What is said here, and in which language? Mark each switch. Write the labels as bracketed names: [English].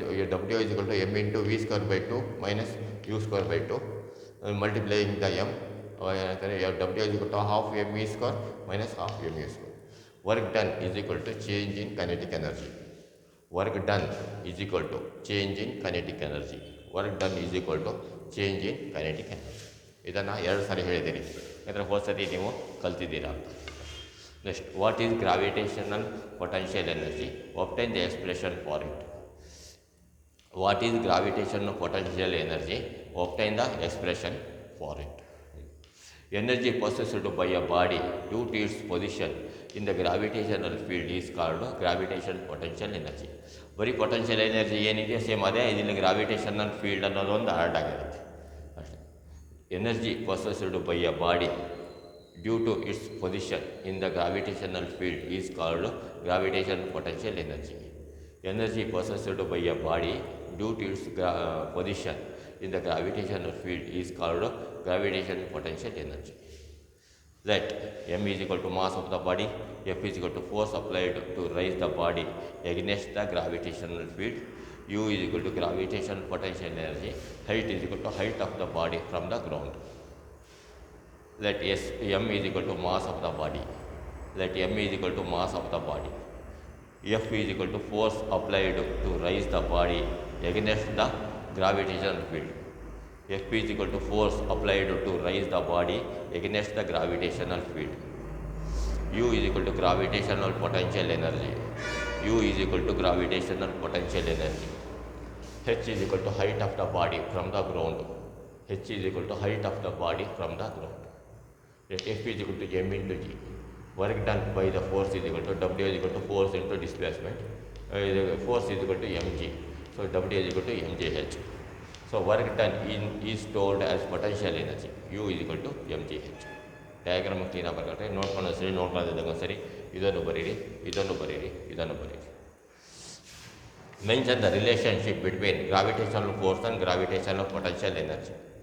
[English] W is equal to M into V square by 2 minus U square by 2. Multiplying the M. W is equal to half M E square minus half M E square. Work done is equal to change in kinetic energy. Work done is equal to change in kinetic energy. Work done is equal to change in kinetic energy. [Kannada] ಇದನ್ನು ಎರಡು ಸಾರಿ ಹೇಳಿದ್ದೀರಿ, ಯಾಕಂದರೆ ಹೋದ ಸರಿ ನೀವು ಕಲ್ತಿದ್ದೀರಾ ಅಂತ. [English] Next, what is gravitational potential energy? Obtain the expression for it. What is gravitational potential energy? Obtain the expression for it. Energy possessed by a body due to its position in the gravitational field is called gravitational potential energy. [Kannada] ಬರೀ potential energy ಏನಿದೆ same ಅದೇ, ಇದನ್ನು gravitational field ಅನ್ನೋದೊಂದು add ಆಗಿರುತ್ತೆ ಅಷ್ಟೇ. [English] Energy possessed by a body due to its position in the gravitational field is called gravitational potential energy. Energy possessed by a body due to its position in the gravitational field is called gravitational potential energy. Let M is equal to mass of the body, F is equal to force applied to raise the body against the gravitational field, U is equal to gravitational potential energy, height is equal to height of the body from the ground. Let M is equal to mass of the body. Let M is equal to mass of the body. F is equal to force applied to raise the body against the gravitational field. F is equal to force applied to raise the body against the gravitational field. U is equal to gravitational potential energy. U is equal to gravitational potential energy. H is equal to height of the body from the ground. H is equal to height of the body from the ground. Let F is equal to M into G. Work done by the force is equal to W is equal to force into displacement. Force is equal to mg. So W is equal to mgh. So work done is stored as potential energy. U is equal to mgh. [Kannada] Diagram ಕ್ಲೀನಾಗಿ ಬರ್ಕೊಂಡ್ರೆ ನೋಡ್ಕೊಂಡು ಸರಿ, ನೋಡ್ಕೊಳ್ಳೋದಾಗ ಸರಿ, ಇದನ್ನು ಬರೀರಿ, ಇದನ್ನು ಬರೀರಿ, ಇದನ್ನು ಬರೀರಿ. [English] Mention the relationship between gravitational force and gravitational potential energy.